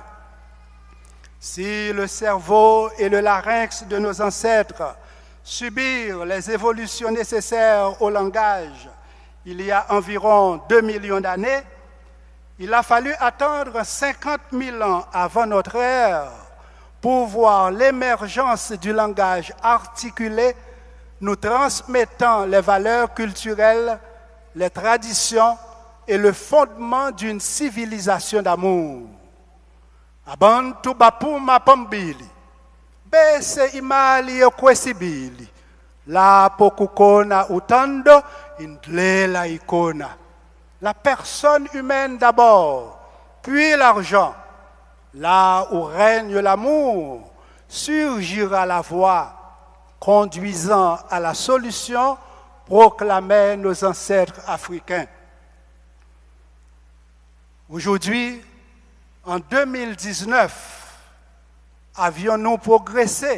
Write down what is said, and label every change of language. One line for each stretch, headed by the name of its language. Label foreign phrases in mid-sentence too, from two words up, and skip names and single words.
French: Si le cerveau et le larynx de nos ancêtres subirent les évolutions nécessaires au langage il y a environ 2 millions d'années, il a fallu attendre 50 000 ans avant notre ère pour voir l'émergence du langage articulé nous transmettant les valeurs culturelles, les traditions et le fondement d'une civilisation d'amour.
Zulu: Abantu bapuma pambili, bese imali yokwesibili, lapo kukona utando indlela ikona.
French: La personne humaine d'abord, puis l'argent. Là où règne l'amour, surgira la voie conduisant à la solution proclamaient nos ancêtres africains. Aujourd'hui, en 2019, avions-nous progressé?